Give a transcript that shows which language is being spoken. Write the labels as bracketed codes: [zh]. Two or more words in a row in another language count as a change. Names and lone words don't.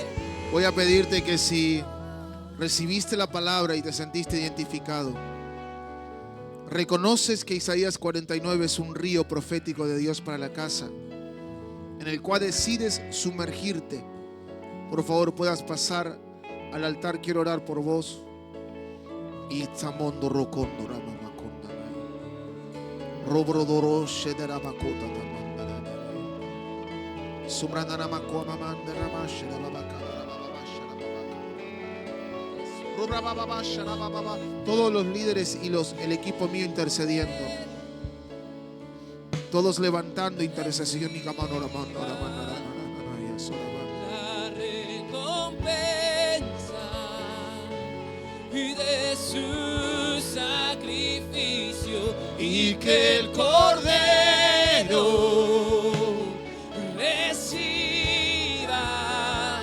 [es] Voy a pedirte que si recibiste la palabra y te sentiste identificado, reconoces que Isaías 49 es un río profético de Dios para la casa, en el cual decides sumergirte. Por favor, puedas pasar al altar. Quiero orar por vos. Itzamondo rocondo ramamaconda. Robrodoro shederabacota tamandara. Sumrananamacuamamanda ramashirababacada. Todos los líderes y el equipo mío intercediendo. Todos levantando intercesión. La recompensa y de su sacrificio, y que el Cordero reciba.